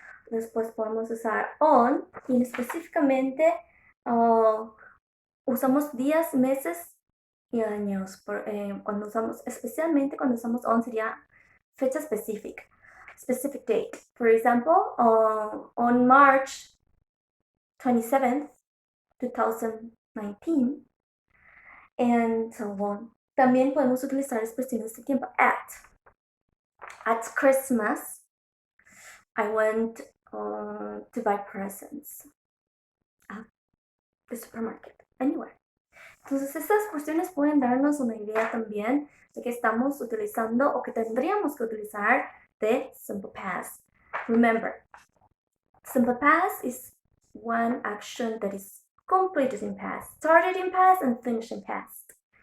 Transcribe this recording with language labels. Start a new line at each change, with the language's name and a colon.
Spanish: Después podemos usar on, y específicamente usamos días, meses y años. Cuando usamos, especialmente cuando usamos on sería fecha específica,
English: specific date. For example, on March 27th, 2019, and so on.
Spanish: También podemos utilizar expresiones de tiempo
English: at Christmas. I went to buy presents at the supermarket, anywhere.
Spanish: Entonces, estas cuestiones pueden darnos una idea también de que estamos utilizando o que tendríamos que utilizar the simple past.
English: Remember, simple past is one action that is completed in past, started in past, and finished in past.